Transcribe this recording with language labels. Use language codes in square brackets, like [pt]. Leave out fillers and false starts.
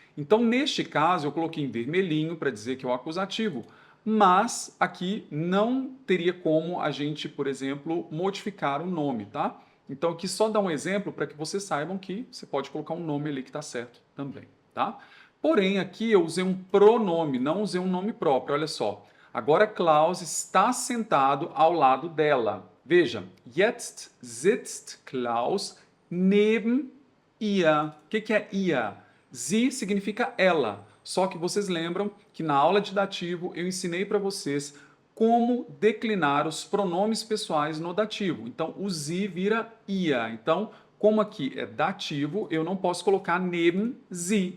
[pt] Então, neste caso, eu coloquei em vermelhinho para dizer que é o acusativo, mas aqui não teria como a gente, por exemplo, modificar o nome, tá? Então, aqui só dá um exemplo para que vocês saibam que você pode colocar um nome ali que está certo também, tá? Porém, aqui eu usei um pronome, não usei um nome próprio, olha só. Agora Klaus está sentado ao lado dela. [de] Veja, jetzt sitzt Klaus neben ihr. [pt] O que é ihr? Sie significa ela. Só que vocês lembram que na aula de dativo eu ensinei para vocês como declinar os pronomes pessoais no dativo. Então, o sie vira ihr. Então, como aqui é dativo, eu não posso colocar neben sie.